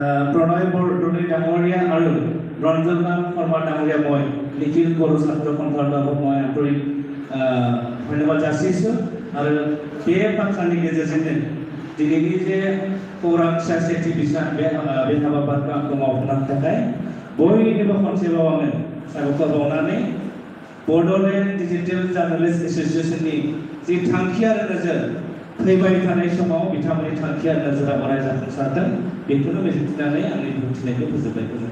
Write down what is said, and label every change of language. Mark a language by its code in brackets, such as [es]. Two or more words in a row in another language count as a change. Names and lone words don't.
[as] প্ৰণয় বৰদলৈ ডাঙৰীয়া আৰু ৰঞ্জনলাল শৰ্মা ডাঙৰীয়া মই নিখিল বড়ো ছাত্ৰ সন্থাৰ লগত মই আন্তৰিক ধন্যবাদ যাচিছোঁ আৰু [brx] बे बाथ्रानि गेजेरजोंनो दिनैनि जे खौरां सेथि बिसान बे हाबाफारिखौ आंखौ मावफुंनो थाखाय बयनिबो खनसेबाव आङो साबायखर बावनानै बड'लेण्ड डिजिटेल जार्नालिस्ट एस'सिएशननि जि थांखि आरो नोजोर फैबाय थानाय समाव बिथांमोननि थांखि आरो नोजोरा अराय जाफुंसारथों बेखौनो मिजिंथिनानै आंनि बुंथिनायखौ फोजोबबाय